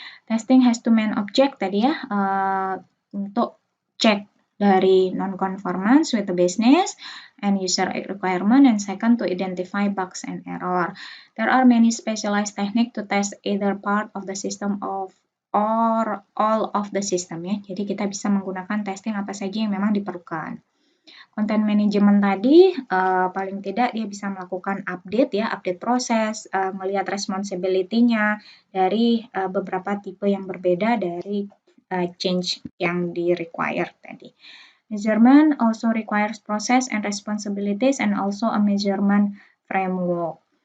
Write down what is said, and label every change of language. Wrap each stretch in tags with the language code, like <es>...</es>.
<en>Testing has two main object</en> <id>tadi ya, untuk cek dari</id> <en>non-conformance with the business and user requirement, and second to identify bugs and error. There are many specialized techniques to test either part of the system or all of the system ya.</en> <id>Jadi kita bisa menggunakan testing apa saja yang memang diperlukan. Content management tadi paling tidak dia bisa melakukan update ya, update proses, melihat responsibility-nya dari beberapa tipe yang berbeda dari change yang di-require tadi.</id> <en>Measurement also requires process and responsibilities and also a measurement framework.</en>